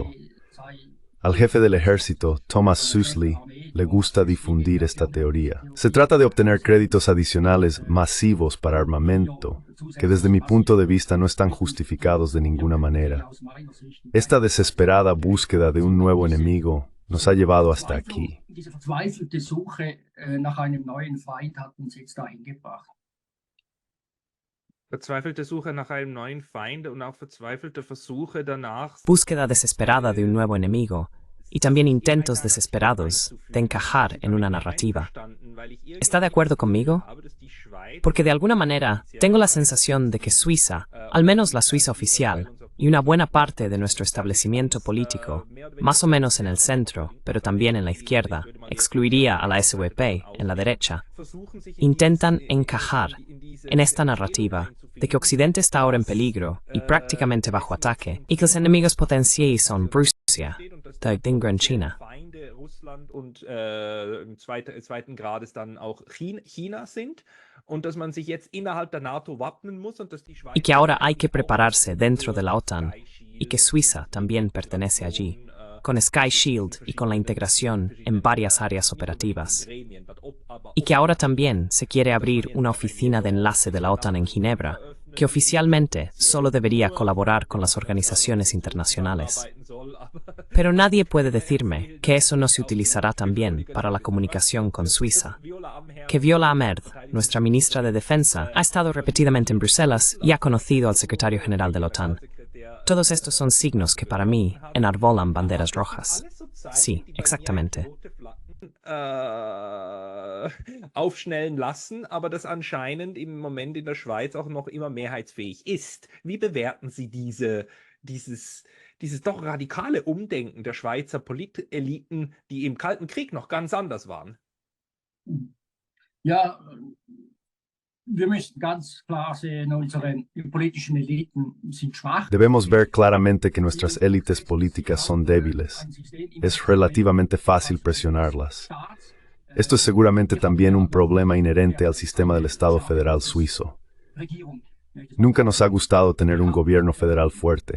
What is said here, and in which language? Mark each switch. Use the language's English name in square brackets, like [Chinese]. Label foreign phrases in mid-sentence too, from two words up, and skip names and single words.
[Spanish] Al jefe del ejército, Thomas Süßli, le gusta difundir esta teoría. Se trata de obtener créditos adicionales masivos para armamento, que desde mi punto de vista no están justificados de ninguna manera. Esta desesperada búsqueda de un nuevo enemigo nos ha llevado hasta aquí. [German] Verzweifelte Suche nach einem neuen Feind und auch verzweifelte Versuche danach. [Spanish] Búsqueda desesperada de un nuevo enemigo y también intentos desesperados de encajar en una narrativa. ¿Está de acuerdo conmigo? Porque de alguna manera tengo la sensación de que Suiza, al menos la Suiza oficial, y una buena parte de nuestro establecimiento político, más o menos en el centro, pero también en la izquierda, excluiría a la SVP en la derecha, intentan encajar en esta narrativa de que Occidente está ahora en peligro y prácticamente bajo ataque, y que los enemigos potenciales son Rusia, y China. [German] Russland und zweiten Grades dann auch China sind und dass man sich jetzt innerhalb der NATO wappnen muss und dass die Schweiz [Spanish] Y que ahora hay que prepararse dentro de la OTAN y que Suiza también pertenece allí, con Sky Shield y con la integración en varias áreas operativas. Y que ahora también se quiere abrir una oficina de enlace de la OTAN en Ginebra, que oficialmente solo debería colaborar con las organizaciones internacionales. Pero nadie puede decirme que eso no se utilizará también para la comunicación con Suiza. Que Viola Amerd, nuestra ministra de Defensa, ha estado repetidamente en Bruselas y ha conocido al secretario general de la OTAN. Todos estos son signos que para mí enarbolan banderas rojas. Sí, exactamente. [German] Aufschnellen lassen, aber das anscheinend im Moment in der Schweiz auch noch immer mehrheitsfähig ist. Wie bewerten Sie dieses doch radikale Umdenken der Schweizer Politeliten, die im Kalten Krieg noch ganz anders waren? Ja, wir müssen ganz klar sehen, unsere politischen Eliten sind schwach. [Spanish] Debemos ver claramente que nuestras élites políticas son débiles. Es relativamente fácil presionarlas. Esto es seguramente también un problema inherente al sistema del Estado federal suizo. Nunca nos ha gustado tener un gobierno federal fuerte.